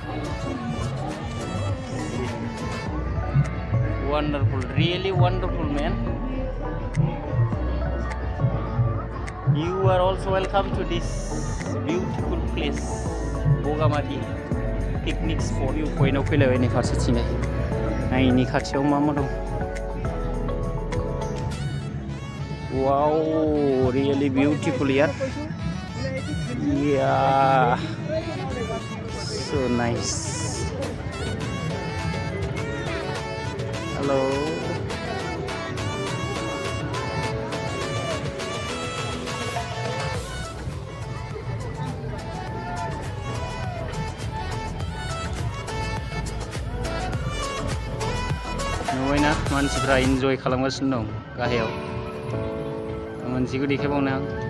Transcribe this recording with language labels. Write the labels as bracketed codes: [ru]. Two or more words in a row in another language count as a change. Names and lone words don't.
[en] wonderful really wonderful man you are also welcome to this beautiful place Bogamati picnic spot view point [brx] आव फैलायबाय नै फारसेथिंजाय नायनि खाथियाव मा दं [en] wow really beautiful here yeah so nice hello [brx] नुबायना मानसिफ्रा इन्जय खालामगासिनो दं गाहायाव मोनसेखौ देखायबावनो आं